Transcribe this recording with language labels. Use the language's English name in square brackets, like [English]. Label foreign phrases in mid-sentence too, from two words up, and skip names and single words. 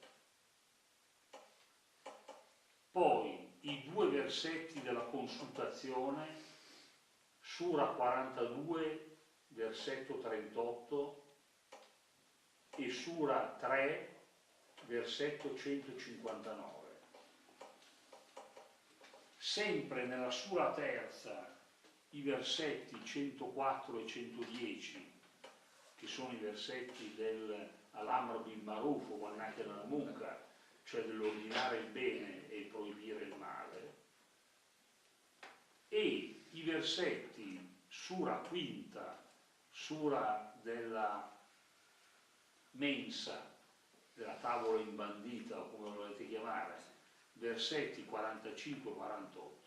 [Italian] Poi i 2 versetti della consultazione, Sura 42, versetto 38 e Sura 3, versetto 159. sempre nella sura terza i versetti 104 e 110, che sono i versetti dell' [Arabic] الأمر بالمعروف [Italian] o [Arabic] النهي عن المنكر, [Italian] cioè dell'ordinare il bene e proibire il male, e i versetti sura quinta, sura della mensa, della tavola imbandita o come lo volete chiamare, versetti 45-48.